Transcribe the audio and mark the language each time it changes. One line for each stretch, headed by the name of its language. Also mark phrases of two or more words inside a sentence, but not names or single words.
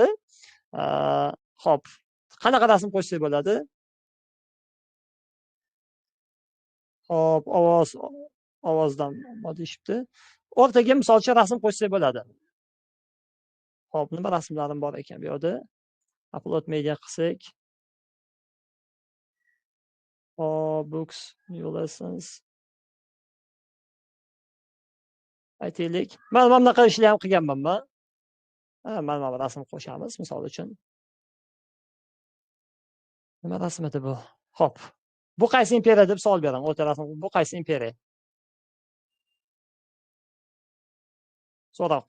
Uzbek: Hop, qanaqa rasm qo'shsangiz bo'ladi? Hop, ovozdan nima deyishibdi? O'rtaga misolcha rasm qo'shsangiz bo'ladi. Hop, nima rasmlarim bor ekan bu yerda?
English: Upload media qilsak. Books, new lessons.
Uzbek: Aytaylik. Mana bunaqa ishlar ham qilganman. Mana bu rasm qo'shamiz misol uchun. Nima rasm edi bu? Hop. Bu qaysi imperiya deb savol beraman. O'rta rasm. Bu qaysi imperiya? So'roq.